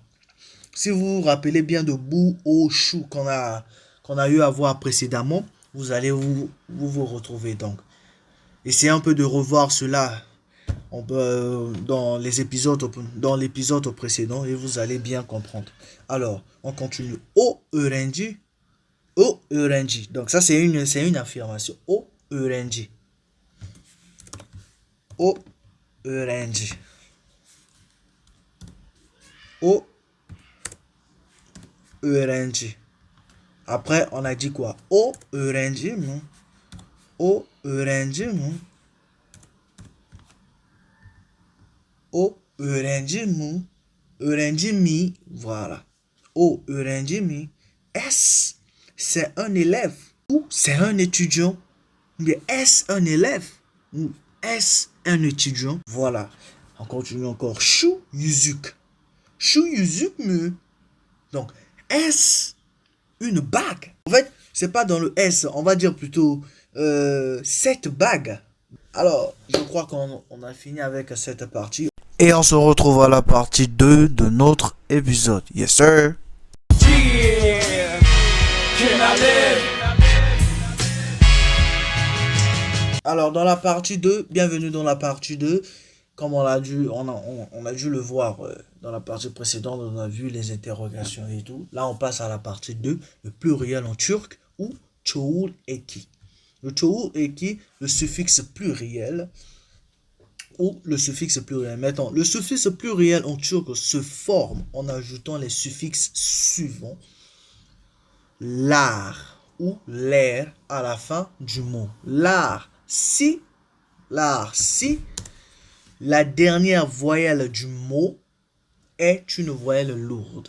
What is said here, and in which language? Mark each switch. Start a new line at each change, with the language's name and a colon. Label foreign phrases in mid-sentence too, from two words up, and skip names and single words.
French: Si vous vous rappelez bien de bou au chou qu'on a eu à voir précédemment, vous allez vous retrouver donc. Essayez un peu de revoir cela dans l'épisode précédent et vous allez bien comprendre. Alors, on continue.
Turkish: O öğrenci.
French: Donc ça c'est une affirmation.
Turkish: O öğrenci. O öğrenci. O öğrenci.
French: Après, on a dit quoi?
Turkish: O öğrenci mi? O öğrenci mi? O öğrenci mi? Öğrenci mi? Voilà. O öğrenci mi?
French: Est-ce c'est un élève ou c'est un étudiant? Mais est-ce un élève ou est-ce un étudiant? Voilà. On continue encore.
Turkish: Şu yüzük. Şu yüzük mü?
French: Donc, est-ce une bague? En fait, c'est pas dans le S, on va dire plutôt cette bague. Alors, je crois qu'on a fini avec cette partie. Et on se retrouve à la partie 2 de notre épisode.
English: Yes, sir.
French: Alors, dans la partie 2, bienvenue dans la partie 2. Comme on a dû le voir dans la partie précédente, on a vu les interrogations et tout. Là, on passe à la partie 2, le pluriel en turc ou
Turkish: çoğul eki. Le çoğul eki,
French: le suffixe pluriel ou le suffixe pluriel. Maintenant, le suffixe pluriel en turc se forme en ajoutant les suffixes suivants. L'ar ou l'air à la fin du mot. L'ar si la dernière voyelle du mot est une voyelle lourde.